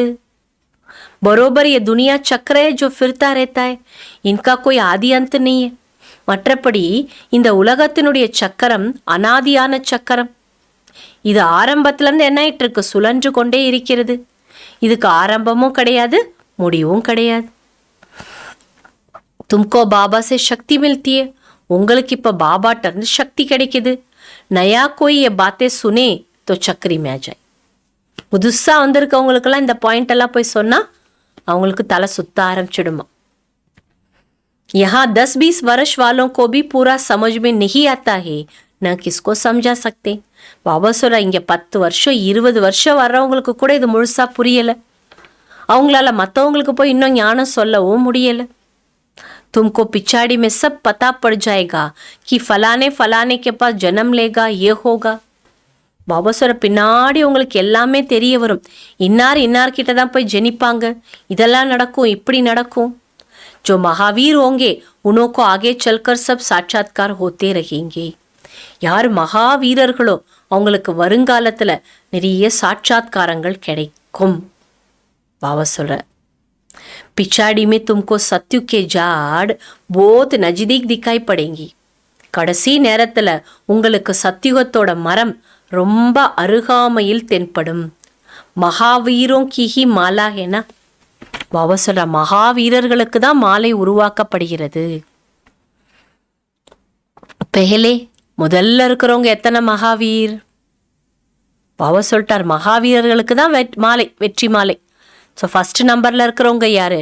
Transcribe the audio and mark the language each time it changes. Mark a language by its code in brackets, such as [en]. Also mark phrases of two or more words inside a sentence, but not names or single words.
[hi] பரோபர் ये दुनिया चक्र है जो फिरता रहता है, इनका कोई आदि अंत नहीं है. [ta] மற்றபடி இந்த உலகத்தினுடைய சக்கரம் அனாதியான சக்கரம். இது ஆரம்பத்திலேருந்து என்ன ஆயிட்டு இருக்கு, சுழன்று கொண்டே இருக்கிறது. இதுக்கு ஆரம்பமும் கிடையாது, முடிவும் கிடையாது. [hi] तुमको பாபா से शक्ति मिलती है. [ta] உங்களுக்கு இப்போ பாபாட்ட இருந்து சக்தி கிடைக்குது. [hi] नया कोई ये बातें सुने तो चक्री में आ जाए. [ta] புதுசா வந்திருக்கவங்களுக்கெல்லாம் இந்த பாயிண்ட் எல்லாம் போய் சொன்னா அவங்களுக்கு தலை சுத்த ஆரம்பிச்சிடுமா. [hi] यहाँ 10-20 वर्ष वालों को भी पूरा समझ में नहीं आता है, न किसको समझा सकते. [ta] பாபா சொல்ற இங்க 10 வருஷம் 20 வருஷம் வர்றவங்களுக்கு கூட இது முழுசா புரியல. அவங்களால மற்றவங்களுக்கு போய் இன்னும் ஞானம் சொல்லவும் முடியல. [hi] तुमको पिछाड़ी में सब पता पड़ जाएगा कि फलाने फलाने के पास जन्म लेगा, ये होगा. [ta] பாபா சொல்ற பின்னாடி உங்களுக்கு எல்லாமே தெரிய வரும். இன்னார் இன்னார்கிட்ட தான் போய் ஜெனிப்பாங்க, இதெல்லாம் நடக்கும், இப்படி நடக்கும். [hi] जो महावीर होंगे उन्हों को आगे चलकर सब साक्षात्कार होते रहेंगे. [ta] யார் மகாவீரர்களோ அவங்களுக்கு வருங்காலத்துல நிறைய சாட்சாத்காரங்கள் கிடைக்கும். பாபா சொல்ற [hi] पिछाड़ी में तुमको सत्यु के जाड़ बहुत नजदीक दिखाई पड़ेंगी. [ta] கடைசி நேரத்துல உங்களுக்கு சத்தியுகத்தோட மரம் ரொம்ப அருகாமையில் தென்படும். [hi] மகாவீரோं की ही माला है ना. [ta] பாபா சொல்ற மகாவீரர்களுக்கு தான் மாலை உருவாக்கப்படுகிறது. பெஹலே முதல்ல இருக்கிறவங்க எத்தனை மகாவீர்? பாபா சொல்லிட்டார் மகாவீரர்களுக்கு தான் மாலை, வெற்றி மாலை. [en] so first number [ta] இருக்கிறவங்க யாரு?